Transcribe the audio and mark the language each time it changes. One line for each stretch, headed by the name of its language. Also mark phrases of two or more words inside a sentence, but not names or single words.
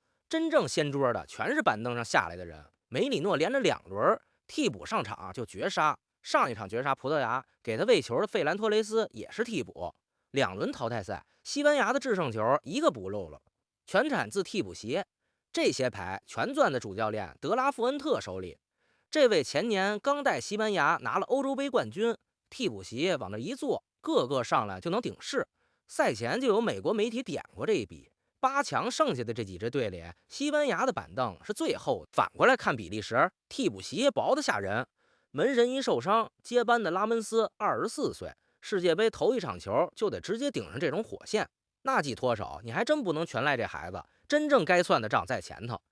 Chinese: 真正掀桌的全是板凳上下來的人。梅里諾連着2輪替補上場就絕殺，上一場絕殺葡萄牙給他餵球的費蘭托雷斯也是替補。2輪淘汰賽，西班牙的制勝球一個不漏了，全產自替補席。這些牌全攥在主教練德拉富恩特手裡。這位前年剛帶西班牙拿了歐洲杯冠軍，替補席往那一坐，個個上來就能頂事。賽前就有美國媒体點過這一筆，8 强剩下的這幾支队裡，西班牙的板凳是最厚的。反過來看比利时，替補席薄得嚇人。门神一受傷，接班的拉门斯24岁，世界杯头一场球就得直接頂上这种火線，那记脱手，你還真不能全賴這孩子，真正該算的賬在前頭。